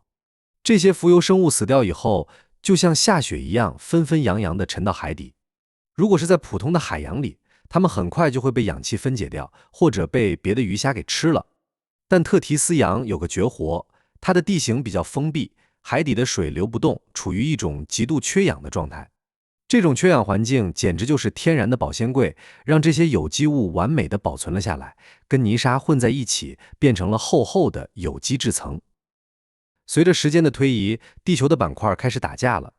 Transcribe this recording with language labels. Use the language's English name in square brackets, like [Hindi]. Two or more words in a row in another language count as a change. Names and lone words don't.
[Chinese] 這些浮游生物死掉以後，就像下雪一樣紛紛揚揚地沉到海底。如果是在普通的海洋裡，它們很快就會被氧氣分解掉，或者被別的魚蝦給吃了。但特提斯洋有個絕活，它的地形比較封閉，海底的水流不動，處於一種極度缺氧的狀態。這種缺氧環境簡直就是天然的保鮮櫃，讓這些有機物完美地保存了下來，跟泥沙混在一起，變成了厚厚的有機質層。隨着時間的推移，地球的板塊開始打架了。